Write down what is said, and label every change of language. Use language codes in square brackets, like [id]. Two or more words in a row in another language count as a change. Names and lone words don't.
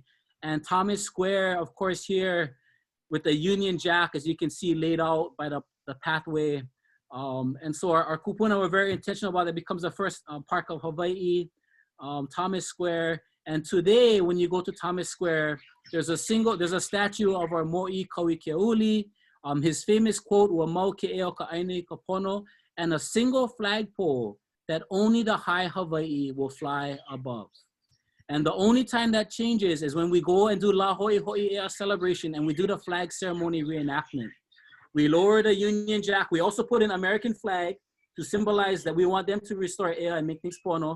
[en] And Thomas Square, of course, here with the Union Jack, as you can see laid out by the pathway. And so our kupuna were very intentional about it. It becomes the first park of Hawaii, Thomas Square. And today, when you go to Thomas Square, there's a statue of our mo'i Kauikeuli, his famous quote, [haw] "Ua mau ke ea o ka aina I ka pono," [en] and a single flagpole that only the [haw] Hae Hawaiʻi [en] will fly above. And the only time that changes is when we go and do La Ho'i Ho'i Ea celebration and we do the flag ceremony reenactment. We lower the Union Jack. We also put an American flag to symbolize that we want them to restore Ea and make things pono.